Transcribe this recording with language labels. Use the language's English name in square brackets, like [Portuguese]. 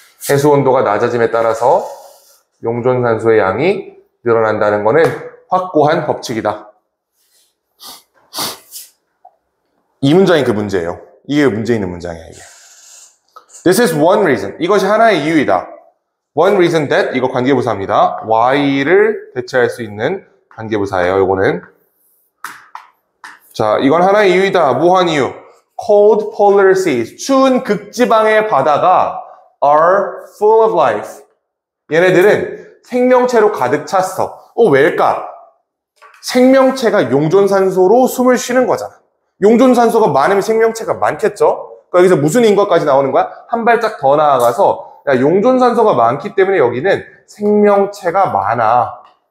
[Korean] 해수 온도가 낮아짐에 따라서 용존산소의 양이 늘어난다는 것은 확고한 법칙이다. 이 문장이 그 문제예요. 이게 문제 있는 문장이야, 이게. [English] This is one reason. [Korean] 이것이 하나의 이유이다. [English] One reason that, [Korean] 이거 관계부사입니다. Y를 대체할 수 있는 관계부사예요, 이거는. 자, 이건 하나의 이유이다. 뭐한 이유? [English] Cold polar seas. [Korean] 추운 극지방의 바다가 [English] are full of life. [Korean] 얘네들은 생명체로 가득 찼어. 왜일까? 생명체가 용존산소로 숨을 쉬는 거잖아. 용존산소가 많으면 생명체가 많겠죠? 그러니까 여기서 무슨 인과까지 나오는 거야? 한 발짝 더 나아가서 야, 용존산소가 많기 때문에 여기는 생명체가 많아.